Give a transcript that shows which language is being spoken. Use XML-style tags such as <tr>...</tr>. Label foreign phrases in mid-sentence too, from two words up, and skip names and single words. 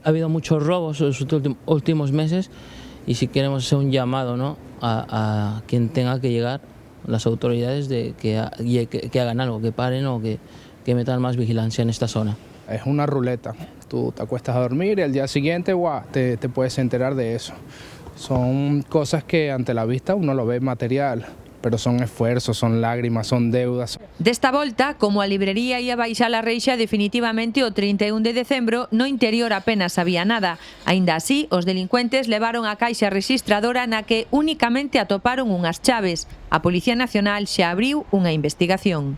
<es>Ha habido muchos robos en los últimos meses. Y si queremos hacer un llamado, ¿no?, a quien tenga que llegar, las autoridades, de que hagan algo, que paren o que metan más vigilancia en esta zona. Es una ruleta. Tú te acuestas a dormir y el día siguiente te puedes enterar de eso. Son cosas que ante la vista uno lo ve material, pero son esfuerzos, son lágrimas, son deudas.</es> <gl>Desta volta, como a librería ia baixar a reixa definitivamente o 31 de decembro, no interior apenas había nada. Aínda así, os delincuentes levaron a caixa rexistradora na que únicamente atoparon unhas chaves. A Policía Nacional xa abriu unha investigación.</gl>